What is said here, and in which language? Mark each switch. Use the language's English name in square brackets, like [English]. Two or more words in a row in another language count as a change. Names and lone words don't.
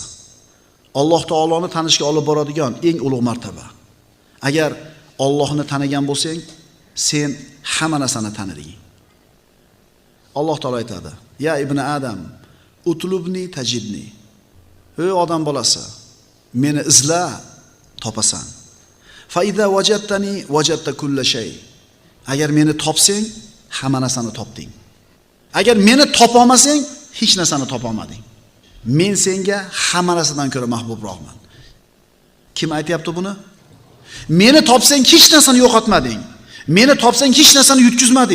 [Uzbek] Alloh taoloni tanishga olib boradigan eng ulug' martaba. Agar Allohni tanigan bo'lsang, sen hamma narsani taniding. Alloh taolo aytadi: [Arabic] "يا ابن آدم اطلبني تجدني." [Uzbek] Ey odam bolasi, meni izla, topasan. [Arabic] فإذا وجدتني وجدت كل شيء. [Uzbek] Agar meni topsang, hamma narsani topding. Agar meni topolmasang, hech narsani topolmading. Men senga hamma narsadan ko'ra mahbubroqman. Kim aytayapti buni? Meni topsang hech narsani yo'qotmading. Meni topsang hech narsani yutkizmading.